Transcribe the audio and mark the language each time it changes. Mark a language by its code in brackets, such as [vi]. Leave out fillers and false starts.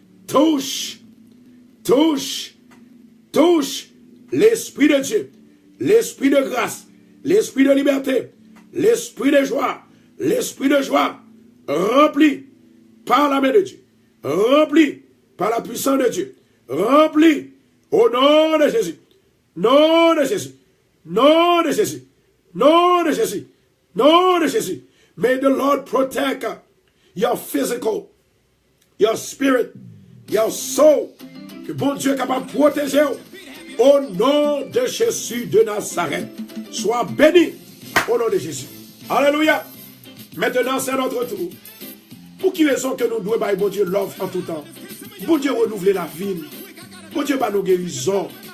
[fr] Touche, touche, touche l'Esprit de Dieu, l'Esprit de grâce, l'Esprit de liberté, l'Esprit de joie, rempli par la main de Dieu, rempli par la puissance de Dieu, rempli au nom de Jésus, nom de Jésus, nom de Jésus, nom de Jésus, nom de Jésus. [en] May the Lord protect your physical, your spirit, your soul. [fr] Que bon Dieu est capable de protéger au nom de Jésus de Nazareth. Sois béni au nom de Jésus. Alléluia. Maintenant, c'est notre tour. Pour qui raison que nous devons, bon Dieu, l'offre en tout temps. Bon Dieu, renouveler la vie. Bon Dieu, nous guérison.